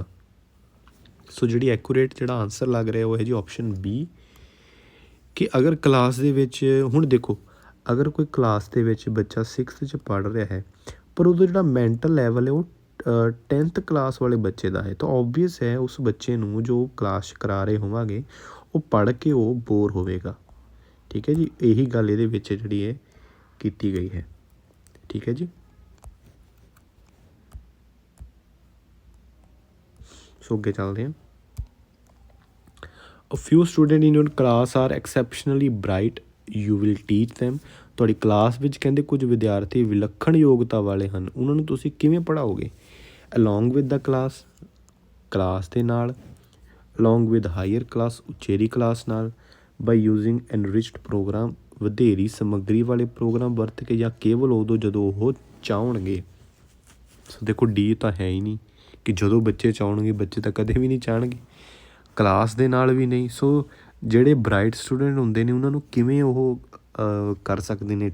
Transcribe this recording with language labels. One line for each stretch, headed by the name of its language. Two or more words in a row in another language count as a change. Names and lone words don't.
Punjabi: ਸੋ ਜਿਹੜੀ ਐਕੂਰੇਟ ਜਿਹੜਾ ਆਨਸਰ ਲੱਗ ਰਿਹਾ ਉਹ ਹੈ ਜੀ
English: option B,
Punjabi: ਕਿ ਅਗਰ ਕਲਾਸ ਦੇ ਵਿੱਚ, ਹੁਣ ਦੇਖੋ ਅਗਰ ਕੋਈ ਕਲਾਸ ਦੇ ਵਿੱਚ ਬੱਚਾ 6th 'ਚ ਪੜ੍ਹ ਰਿਹਾ ਹੈ ਪਰ ਉਹਦਾ ਜਿਹੜਾ
English: mental level
Punjabi: ਹੈ ਉਹ 10th ਕਲਾਸ ਵਾਲੇ ਬੱਚੇ ਦਾ ਹੈ, ਤਾਂ ਓਬਵੀਅਸ ਹੈ ਉਸ ਬੱਚੇ ਨੂੰ ਜੋ ਕਲਾਸ ਕਰਾ ਰਹੇ ਹੋਵਾਂਗੇ ਉਹ ਪੜ੍ਹ ਕੇ ਉਹ ਬੋਰ ਹੋਵੇਗਾ। ਠੀਕ ਹੈ ਜੀ, ਇਹੀ ਗੱਲ ਇਹਦੇ ਵਿੱਚ ਜਿਹੜੀ ਹੈ ਕੀਤੀ ਗਈ ਹੈ। ਠੀਕ ਹੈ ਜੀ। ਸੋ ਅੱਗੇ ਚੱਲਦੇ ਹਾਂ।
English: A few students in your class are exceptionally bright, you will teach them।
Punjabi: ਤੁਹਾਡੀ ਕਲਾਸ ਵਿੱਚ ਕਹਿੰਦੇ ਕੁਝ ਵਿਦਿਆਰਥੀ ਵਿਲੱਖਣ ਯੋਗਤਾ ਵਾਲੇ ਹਨ, ਉਹਨਾਂ ਨੂੰ ਤੁਸੀਂ ਕਿਵੇਂ ਪੜ੍ਹਾਓਗੇ?
English: along with the class,
Punjabi: ਕਲਾਸ ਦੇ ਨਾਲ,
English: along with higher class,
Punjabi: ਉਚੇਰੀ ਕਲਾਸ ਨਾਲ,
English: by using enriched program,
Punjabi: ਵਧੇਰੀ ਸਮੱਗਰੀ ਵਾਲੇ ਪ੍ਰੋਗਰਾਮ ਵਰਤ ਕੇ, ਜਾਂ ਕੇਵਲ ਉਦੋਂ ਜਦੋਂ ਉਹ ਚਾਹਣਗੇ। ਸੋ ਦੇਖੋ ਡੀ ਤਾਂ ਹੈ ਹੀ ਨਹੀਂ ਕਿ ਜਦੋਂ ਬੱਚੇ ਚਾਹਣਗੇ, ਬੱਚੇ ਤਾਂ ਕਦੇ ਵੀ ਨਹੀਂ ਚਾਹਣਗੇ, ਕਲਾਸ ਦੇ ਨਾਲ ਵੀ ਨਹੀਂ। ਸੋ ਜਿਹੜੇ
English: bright student
Punjabi: ਹੁੰਦੇ ਨੇ ਉਹਨਾਂ ਨੂੰ ਕਿਵੇਂ ਉਹ ਕਰ ਸਕਦੇ ਨੇ?